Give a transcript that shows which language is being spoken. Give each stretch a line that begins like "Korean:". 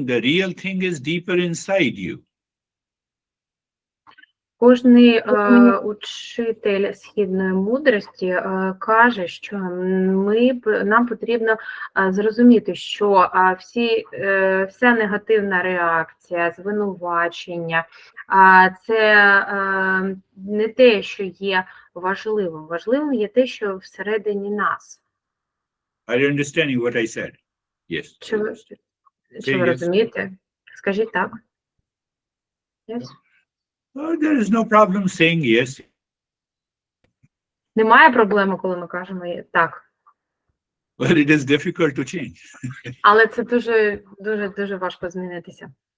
English: The real thing is deeper inside you.
Ukrainian: Кожний учитель східної мудрості каже, що нам потрібно зрозуміти, що вся негативна реакція, звинувачення, це не те, що є важливим. Важливим є те, що всередині нас.
English: Are you understanding what I said? Yes.
Ukrainian: Чи ви розумієте? Скажіть так.
English: Yes. There is no problem saying yes.
Ukrainian: Немає проблеми, коли ми кажемо так.
English: But it is difficult to change.
Ukrainian: Але це дуже важко змінитися.